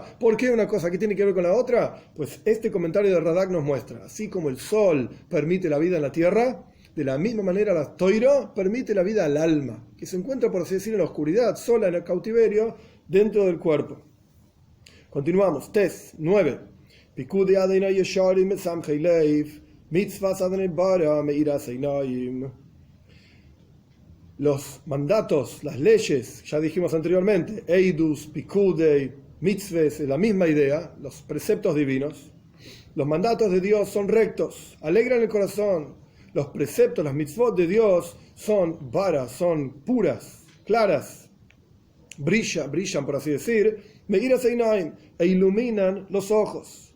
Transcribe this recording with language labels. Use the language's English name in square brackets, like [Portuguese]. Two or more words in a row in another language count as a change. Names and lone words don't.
[Spanish] ¿Por qué una cosa que tiene que ver con la otra? Pues este comentario de Radak nos muestra. Así como el sol permite la vida en la tierra, de la misma manera la Toira permite la vida al alma, que se encuentra, por así decir, en la oscuridad, sola en el cautiverio, dentro del cuerpo. Continuamos. Tes 9. [Hebrew] פקודי ה' ישרים משמחי לב מצות ה' ברה מאירת עינים. [Spanish] Los mandatos, las leyes, ya dijimos anteriormente, [Hebrew] עדות פקודי מצות, [Spanish] es la misma idea, los preceptos divinos. Los mandatos de Dios son rectos, alegran el corazón. Los preceptos, las mitzvot de Dios son varas, son puras, claras, brillan, por así decir, [Hebrew] מאירת עינים, [Spanish] e iluminan los ojos.